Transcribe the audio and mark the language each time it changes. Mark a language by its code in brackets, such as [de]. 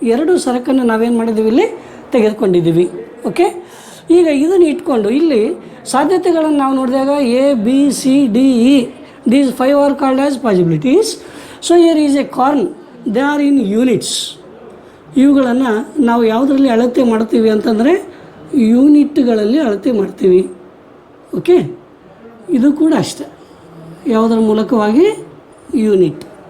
[kn] 2 ಸರಕನ್ನು ನಾವೇನು ಮಾಡಿದ್ದೀವಿ, ಇಲ್ಲಿ ತೆಗೆದುಕೊಂಡಿದ್ದೀವಿ. ಓಕೆ, ಈಗ ಇದನ್ನು ಇಟ್ಕೊಂಡು ಇಲ್ಲಿ ಸಾಧ್ಯತೆಗಳನ್ನು ನಾವು ನೋಡಿದಾಗ [en] A, B, C, D, E, these 5 are called as possibilities. So here is a corn, they are in units. [kn] ಇವುಗಳನ್ನು ನಾವು ಯಾವುದರಲ್ಲಿ ಅಳತೆ ಮಾಡ್ತೀವಿ ಅಂತಂದರೆ ಯೂನಿಟ್ಗಳಲ್ಲಿ ಅಳತೆ ಮಾಡ್ತೀವಿ. ಓಕೆ, ಇದು ಕೂಡ ಅಷ್ಟೆ, ಯಾವುದರ ಮೂಲಕವಾಗಿ ಯೂನಿಟ್.